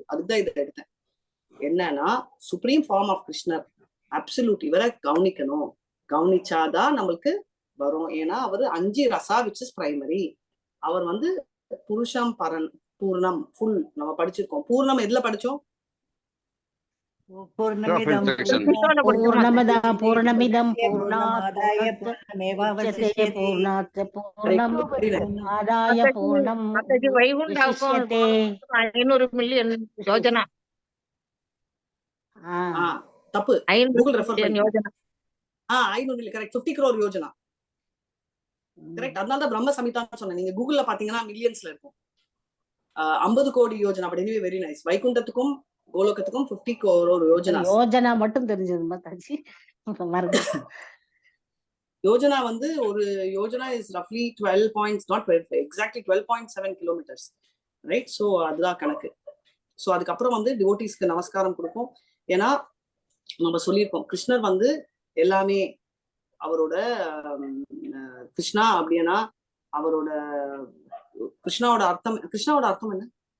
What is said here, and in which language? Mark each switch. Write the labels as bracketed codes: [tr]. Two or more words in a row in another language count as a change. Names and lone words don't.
[ta] அதுதான் இதை எடுத்தேன். என்னன்னா [en] supreme form of Krishnar absolute, [ta] இவரை கவனிக்கணும். கவனிச்சாதான் நம்மளுக்கு வரும். ஏன்னா அவர் 5 ரசா [en] which is primary. [ta] அவர் [sa] पुरुषम् परन् पूर्णम् [ta] ஃபுல் நம்ம படிச்சிருக்கோம். பூர்ணம் எதுல படிச்சோம்? [sa] पूर्णमिदम् पूर्णात् पूर्णमुदच्यते पूर्णात् पूर्णमादाय पूर्णम् [ta] வைகுண்டாவுக்கும் 500 மில்லியன் யோஜனா. தப்பு, 500 மில்லியன் யோஜனா. 500 மில்லியன் கரெக்ட். 50 crore யோஜனா கரெக்ட். அதனால தான் பிரம்ம சமிதான்னு சொன்னேன். நீங்க கூகுள்ல பாத்தீங்கன்னா மில்லியன்ஸ்ல இருக்கும். 50 கோடி யோஜனா. [en] but anyway very nice. [ta] வைகுண்டத்துக்கும் கோலோகத்துக்கும் 50 crore யோஜனா மட்டும் தெரிஞ்சது மாதாஜி. யோஜனா ஒரு யோஜனா [en] is roughly 12 points, not 12, exactly 12.7 kilometers, ரைட்? [ta] ஸோ அதுதான் கணக்கு. ஸோ அதுக்கப்புறம் டிவோட்டிஸ்க்கு நமஸ்காரம் கொடுப்போம். ஏன்னா நம்ம சொல்லியிருக்கோம் கிருஷ்ணர் எல்லாமே அவரோட கிருஷ்ணா அப்படின்னா அவரோட கிருஷ்ணாவோட அர்த்தம் என்ன?